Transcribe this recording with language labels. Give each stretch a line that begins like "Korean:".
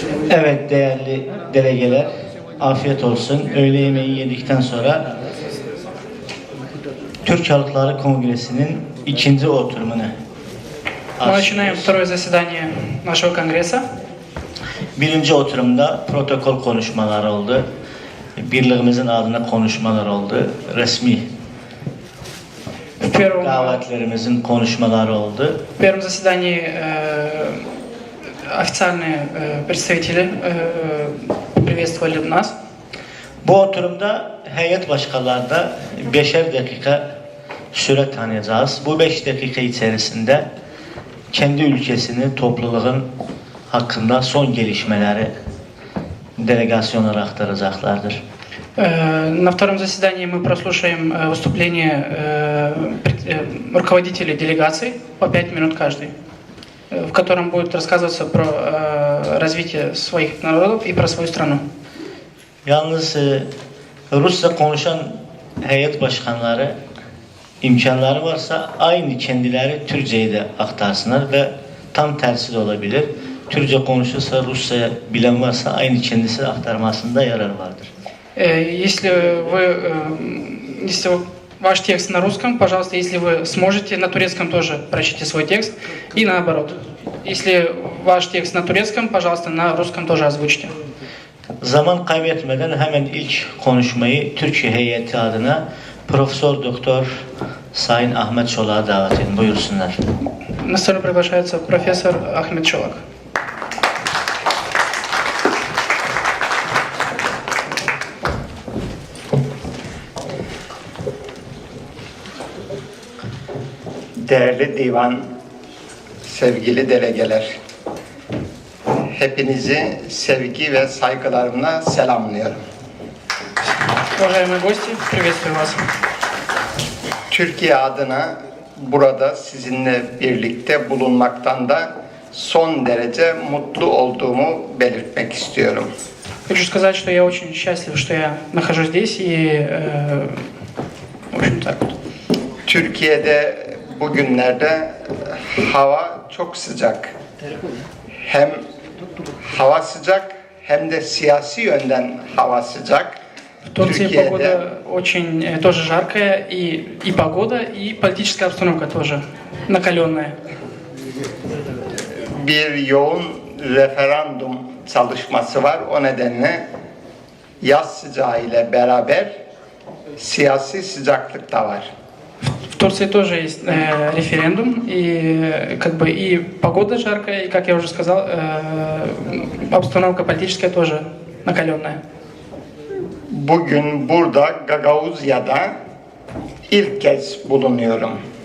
Turkish: Evet değerli delegeler, afiyet olsun. Öğle yemeği yedikten sonra Türk Halkları Kongresi'nin ikinci oturumunu
Russian: Мы начинаем второе заседание нашего конгресса.
Turkish: Birinci oturumda protokol konuşmaları oldu. Birliğimizin adına konuşmalar oldu. Resmi davetlerimizin konuşmaları oldu.
Russian: В первом заседании официальные представители приветствовали нас.
Turkish: Bu oturumda heyet başkanları da 5'er dakika süre tanıyacağız. Bu 5 dakika içerisinde kendi ülkesini, topluluğun hakkında son gelişmeleri delegasyonlara aktaracaklardır.
Russian: На втором заседании мы прослушаем выступление руководителей делегаций по 5 минут каждый, в котором будет рассказываться про развитие своих народов и про свою страну.
Turkish: Yalnız Rusça konuşan heyet başkanları imkanları varsa aynı kendileri Türkçeyi de aktarsınlar ve tam tersi de olabilir. Türkçe konuşursa Rusça bilen varsa aynı kendisi aktarmasında yarar vardır.
Russian: Если ваш текст на русском, пожалуйста, если вы сможете, на турецком тоже прочтите свой текст и наоборот. Если ваш текст на турецком, пожалуйста, на русском тоже озвучьте.
Turkish: Zaman kaybetmeden hemen ilk konuşmayı Türkiye heyeti adına Profesör Doktor Sayın Ahmet Çolak'a davet edin. Buyursunlar.
Russian: На сцену приглашается профессор Ахмед Чолак.
Turkish: Değerli divan, sevgili delegeler, hepinizi sevgi ve saygılarımla selamlıyorum.
Russian: Уважаемые gости, приветствую вас.
Turkish: Türkiye adına burada sizinle birlikte bulunmaktan da son derece mutlu olduğumu belirtmek istiyorum.
Russian: Хочу сказать, что я очень счастлив, что я нахожусь здесь и, в общем, так вот.
Turkish: Türkiye'de bugünlerde hava çok sıcak. Hem hava sıcak hem de siyasi yönden hava sıcak.
Russian: В Турции погода очень тоже жаркая, и погода, и политическая обстановка тоже накаленная.
Turkish: Bir yoğun referandum çalışması var. O nedenle yaz sıcağı ile beraber siyasi sıcaklık da var.
Russian: В Турции тоже есть референдум, и как бы и погода жаркая, и, как я уже сказал, обстановка политическая тоже накаленная.
Turkish: Bugün burada Gagauzya'da ilk kez bulunuyorum.